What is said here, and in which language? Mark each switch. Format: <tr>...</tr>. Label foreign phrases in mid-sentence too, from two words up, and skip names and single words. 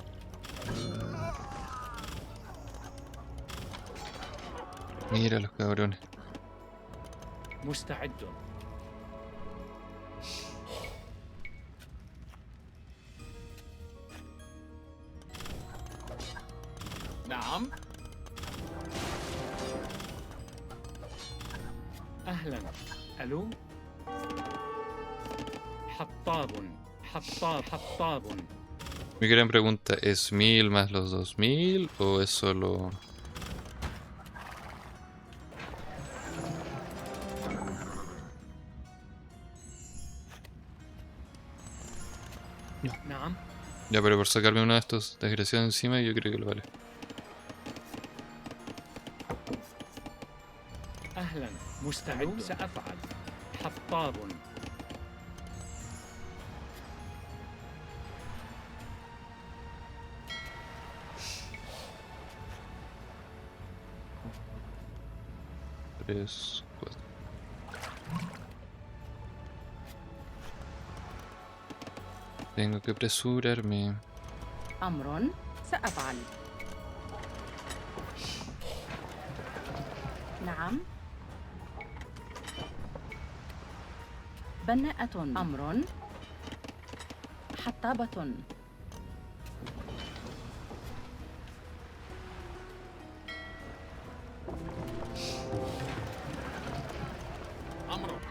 <es>Mira los cabrones.</es> <ar>مستعد. نعم. أهلا. ألو. حطاب. حطاب.</ar> <es>Mi gran pregunta, ¿es 1000 más los 2000 o es solo...?</es> <ar>نعم.</ar> <es>Ya, pero por sacarme uno de estos desgraciados encima yo creo que lo vale.</es> <ar>أهلا. مستعد. سأفعل. حطاب.</ar> <es>Tres, cuatro. Tengo que apresurarme.</es> <ar>أمر. سأفعل. نعم. بناءة. أمر. حطابة. أمر.</ar>